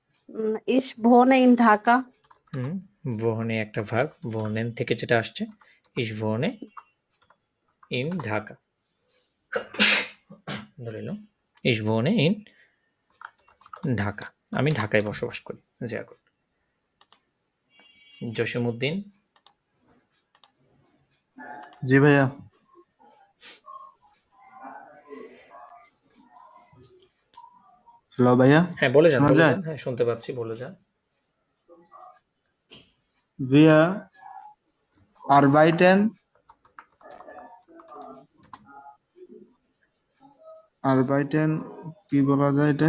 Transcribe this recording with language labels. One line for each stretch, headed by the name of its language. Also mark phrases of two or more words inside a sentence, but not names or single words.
German: Ich wohne in Dhaka.
Bangla: wohne একটা ভার্ব, wohnen থেকে যেটা আসছে,
German: ich wohne in ঢাকা।
Bangla: ধরে নিলাম
German: ich wohne in
Bangla: ঢাকা, আমি ঢাকায় বসবাস করি।
German: sehr gut।
Bangla: জসিমউদ্দিন, জি ভাইয়া। হ্যালো ভাইয়া, হ্যাঁ বলে যান, শোনা বলে যায়? যান। হ্যাঁ শুনতে পাচ্ছি, বলে যান।
German: Wir arbeiten
Bangla: কি বলা যায় এটা?